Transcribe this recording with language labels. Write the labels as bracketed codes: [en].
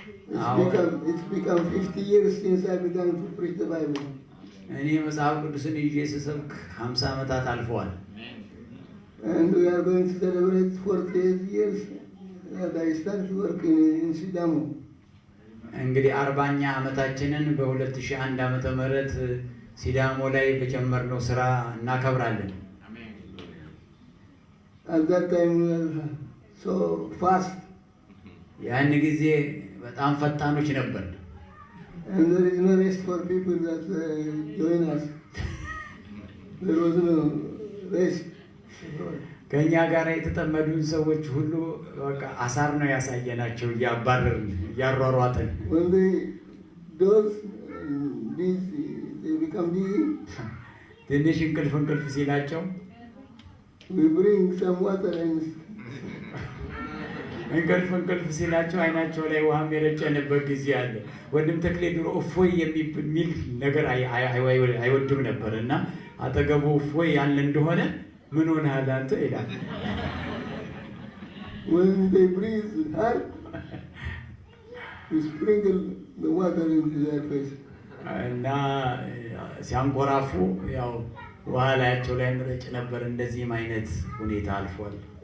[en] It's become 50 years since I began to preach the Bible. [am] እኔ መጽሐፍ ቅዱስን ይዤ ስሰብክ 50 ዓመታት አልፈዋል። [en] And we are going to celebrate 48 years that I started working in Sidamo. [am] እንግዲህ 40ኛ ዓመታችንን በ2001 ዓመተ ምህረት ሲዳሞ ላይ በጀመርነው ስራ እናከብራለን። [en] At that time we were so fast. [am] ያን ጊዜ በጣም ፈጣኖች ነበር። [en] And there is no rest for people that join us. There was no rest. [am] ከኛ ጋር የተጠመዱን ሰዎች ሁሉ በቃ አሳር ነው ያሳየናቸው፣ እያባረርን እያሯሯጥን። [en] When they doze, they become busy. [am] ትንሽ እንቅልፍ ሲላቸው [en] We bring some water and [am] እንቅልፍ ሲላቸው አይናቸው ላይ ውሃም የረጨንበት ጊዜ አለ። ወንድም ተክሌ ድሮ እፎይ የሚል ነገር አይወድም ነበር እና አጠገቡ እፎይ ያለ እንደሆነ ምን ሆነሃል አንተ ይላል። [en] when they breathe hard, we sprinkle the water into their face. [am] እና ሲያንኮራፉ ያው ውሃ ላያቸው ላይ እንረጭ ነበር። እንደዚህም አይነት ሁኔታ አልፏል።